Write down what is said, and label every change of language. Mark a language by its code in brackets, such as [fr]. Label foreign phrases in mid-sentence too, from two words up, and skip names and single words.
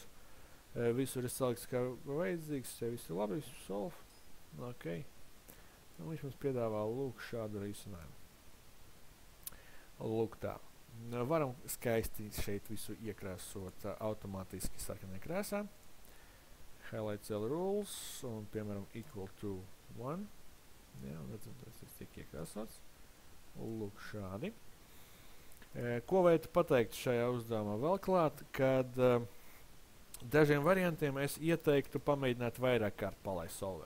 [lv] Visur ir salikts kā vajadzīgs, ja viss ir labi, viss solve. Ok. Un viņš mums piedāvā lūk šādu risinājumu. Lūk tā. Varam skaisti šeit visu iekrāsot automātiski sarkanā krāsā. [en] Highlight cell rules [lv] un, piemēram, [en] equal to 1. [lv] Ja, un redzam, tas tiek iekrāsots. Lūk šādi. Ko vajadzētu pateikt šajā uzdevumā vēl klāt, kad dažiem variantiem es ieteiktu pamēģināt vairāk kārt palaist solveri.